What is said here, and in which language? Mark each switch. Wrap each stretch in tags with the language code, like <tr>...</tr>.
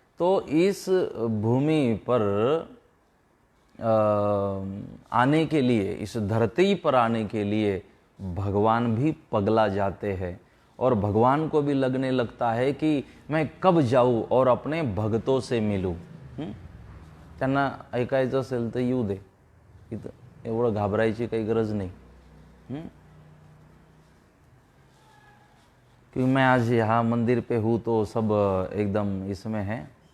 <hi>तो इस भूमि पर आने के लिए, इस धरती पर आने के लिए भगवान भी पगला जाते हैं, और भगवान को भी लगने लगता है कि मैं कब जाऊं और अपने भक्तों से मिलूं।</hi> <mr>त्यांना ऐकायचं असेल तर येऊ दे, इथं एवढं घाबरायची काही गरज नहीं।</mr> <hi>क्योंकि मैं आज यहाँ मंदिर पे हूँ तो सब एकदम इसमें है।</hi>